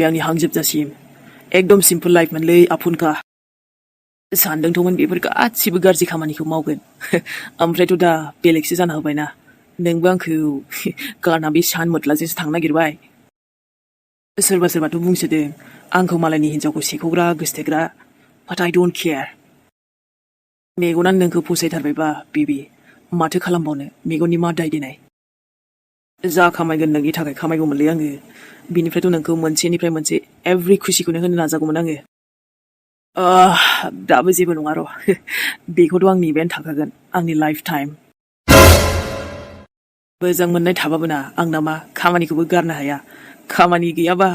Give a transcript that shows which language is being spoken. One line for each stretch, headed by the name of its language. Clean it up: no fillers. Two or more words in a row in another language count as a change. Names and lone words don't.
Bodo: आंनि हां जोबजासिम एकदम सिम्पोल लाइफमोनलै आफुनखा सानदोंथ'मोन बेफोर गासिबो गाज्रि खामानिखौ मावगोन ओमफ्रायथ' दा बेलेगसो जाना होबायना नोंबो आंखौ गारना बे सान मोथलाजोंसो थांनो नागिरबाय सोरबाथ' बुंसोदों आंखौ मालायनि हिनजावखौ सेख'ग्रा गोसथोग्रा बाट
English: I don't care
Bodo: मेगनानो नोंखौ फसायथारबायबा बेबी माथो खालामबावनो मेगननि मा दाय देनाय जा खामायगोन नोंनि थाखाय खामायगौमोनलै आङो बिनिफ्रायथ' नोंखौ मोनसेनिफ्राय मोनसे एभ्रि खुसिखौनो होनो नाजागौमोन आङो दाबो जेबो नङा र' बेखौथ' आं नेबायानो थाखागोन आंनि
English: life time
Bodo: मोजां मोननाय थाबाबो ना आंना मा खामानिखौबो गारनो हाया खामानि गैयाबा